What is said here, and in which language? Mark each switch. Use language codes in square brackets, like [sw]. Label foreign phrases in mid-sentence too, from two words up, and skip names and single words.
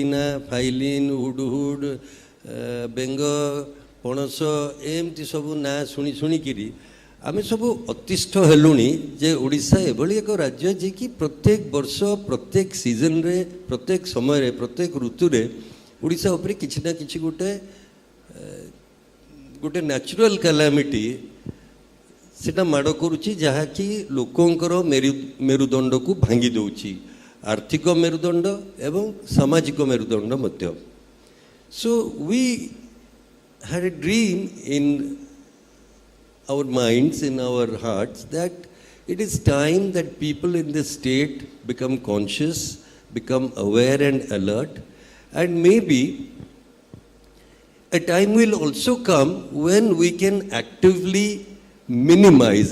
[or] ନାଁ, ଫାଇଲିନ୍, ହୁଡ଼ହୁଡ଼, ବେଙ୍ଗ, ପଣସ, ଏମିତି ସବୁ ନାଁ ଶୁଣି ଶୁଣିକିରି ଆମେ ସବୁ ଅତିଷ୍ଠ ହେଲୁଣି ଯେ ଓଡ଼ିଶା ଏଭଳି ଏକ ରାଜ୍ୟ ଯେ କି ପ୍ରତ୍ୟେକ ବର୍ଷ ପ୍ରତ୍ୟେକ ସିଜନରେ, ପ୍ରତ୍ୟେକ ସମୟରେ, ପ୍ରତ୍ୟେକ ଋତୁରେ ଓଡ଼ିଶା ଉପରେ କିଛି ନା କିଛି ଗୋଟେ [en] natural calamity [or] ସେଟା ମାଡ଼ କରୁଛି, ଯାହାକି ଲୋକଙ୍କର ମେରୁଦଣ୍ଡକୁ ଭାଙ୍ଗି ଦେଉଛି, ଆର୍ଥିକ ମେରୁଦଣ୍ଡ ଏବଂ ସାମାଜିକ ମେରୁଦଣ୍ଡ ମଧ୍ୟ. [en] So we had a dream in our minds, in our hearts, that it is time that people in this state become conscious, become aware and alert, and maybe a time will also come when we can actively minimize.